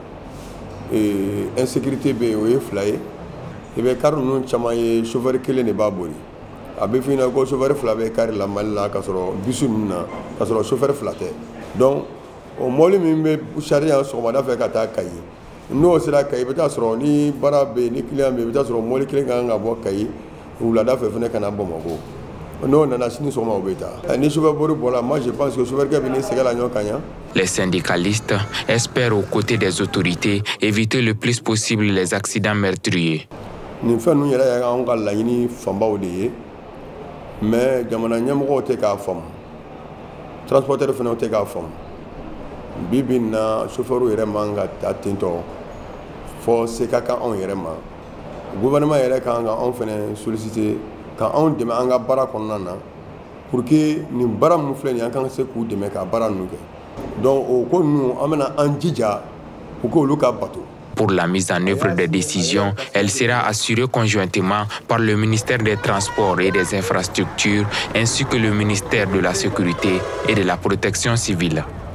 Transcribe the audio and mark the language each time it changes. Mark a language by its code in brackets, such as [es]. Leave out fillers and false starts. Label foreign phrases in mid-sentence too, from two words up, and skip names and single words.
[bm] insécurité bɛ yen o ye fila ye i bɛ kari ninnu caman ye chauffeur kelen de b'a boli a bɛ f'i ɲɛna ko chauffeur fila bɛ kari la Mali la k'a sɔrɔ bisu ninnu na k'a sɔrɔ chauffeur fila tɛ donc o mɔbili min bɛ charger yan sɔgɔmada fɛ ka taa Kayi n'o sera Kayi i bɛ taa sɔrɔ ni baara bɛ yen ni client bɛ yen i bɛ taa sɔrɔ mɔbili kelen kan ka bɔ Kayi wulada fɛ fana ka na Bamako n'o nana sini sɔgɔma o bɛ taa ni chauffeur bori bɔra [fr] moi je pense que [bm] chauffeur kɛ bɛ ni sɛgɛ la ɲɔgɔn kan yan. [fr] Les syndicalistes espèrent aux côtés des autorités éviter le plus possible les accidents meurtriers. [bm] Nin fɛn ninnu yɛrɛ y'anw ka laɲini fanbaw de ye mais jamana ɲɛmɔgɔw tɛ k'a faamu transporteur fana tɛ k'a faamu bi bi in na chauffeur yɛrɛ man ka taa ten tɔ fɔ se ka kan anw yɛrɛ ma gouvernement yɛrɛ kan ka anw fana solliciter ka anw dɛmɛ an ka baara kɔnɔna na [fr] pour que [bm] nin baara minnu filɛ nin ye an kan ka se k'u dɛmɛ ka baara ninnu kɛ donc o ko ninnu an bɛna an jija [fr] pour que [bm] olu ka bato. [fr] Pour la mise en œuvre des décisions, elle sera assurée conjointement par le ministère des Transports et des Infrastructures ainsi que le ministère de la Sécurité et de la Protection civile.